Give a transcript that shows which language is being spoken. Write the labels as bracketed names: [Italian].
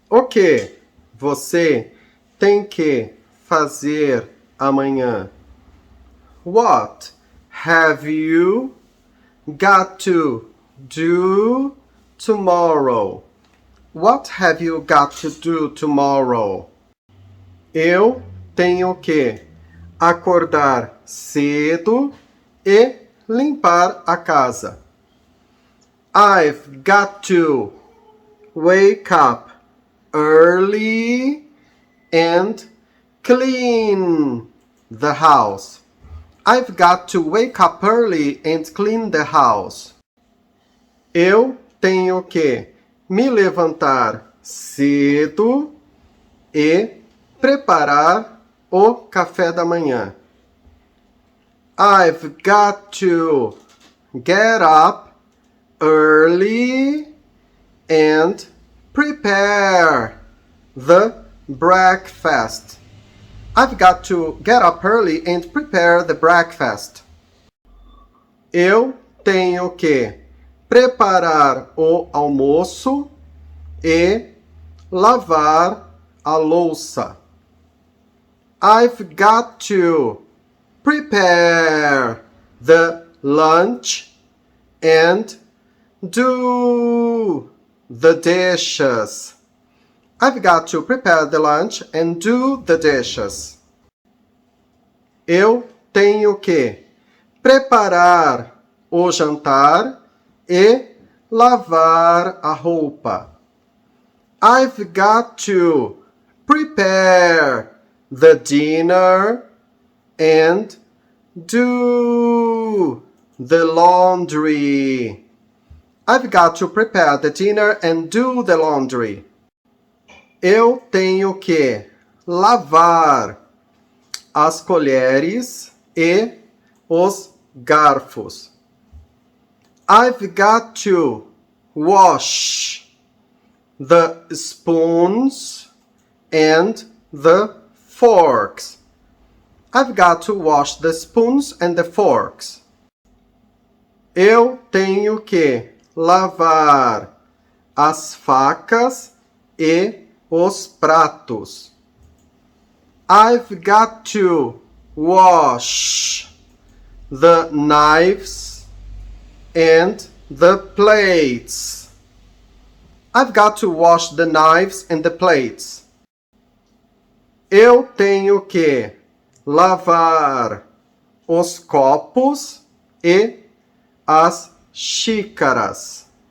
[Portuguese] que você tem que fazer amanhã? [English] What have you got to do tomorrow? What have you got to do tomorrow? [Portuguese] Eu tenho que acordar cedo e limpar a casa. [English] I've got to wake up early and clean the house. I've got to wake up early and clean the house. [Portuguese] Eu tenho que me levantar cedo e preparar o café da manhã. [English] I've got to get up early and prepare the breakfast. I've got to get up early and prepare the breakfast. [Portuguese] Eu tenho que preparar o almoço e lavar a louça. [English] I've got to prepare the lunch and do the dishes. I've got to prepare the lunch and do the dishes. [Portuguese] Eu tenho que preparar o jantar e lavar a roupa. [English] I've got to prepare the dinner and do the laundry. I've got to prepare the dinner and do the laundry. [Portuguese] Eu tenho que lavar as colheres e os garfos. [English] I've got to wash the spoons and the forks. I've got to wash the spoons and the forks. [Portuguese] Eu tenho que lavar as facas e os pratos. [English] I've got to wash the knives and the plates. I've got to wash the knives and the plates. [Portuguese] Eu tenho que lavar os copos e as xícaras.